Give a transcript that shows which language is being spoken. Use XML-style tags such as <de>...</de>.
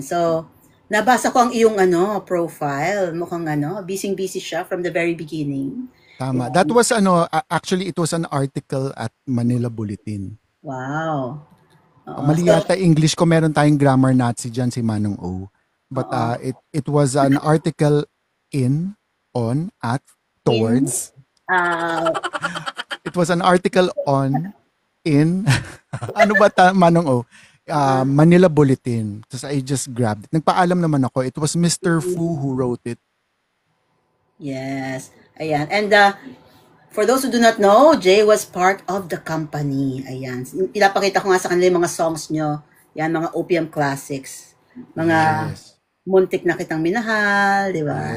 <tl>So nabasa ko ang iyong profile. Mukhang busy siya</tl> <en>from the very beginning.</en> <tl>Tama.</tl> <en>That was actually it was an article at Manila Bulletin. Wow.</en> <tl>Mali yata English ko, meron tayong grammar Nazi dyan si Manong O.</tl> <en>But it was an article on, at, towards. It was an article in,</en> <tl>ano ba Manong O?</tl> <en>Manila Bulletin. So I just grabbed it.</en> <tl>Nagpaalam naman ako.</tl> <en>It was Mr. Fu who wrote it. Yes. Ayan. And for those who do not know, Jay was part of the company.</en> <tl>Ayan. Pinapakita ko nga sa kanila yung mga songs nyo. Yan, mga OPM classics. Mga Muntik na Kitang Minahal, di ba?</tl>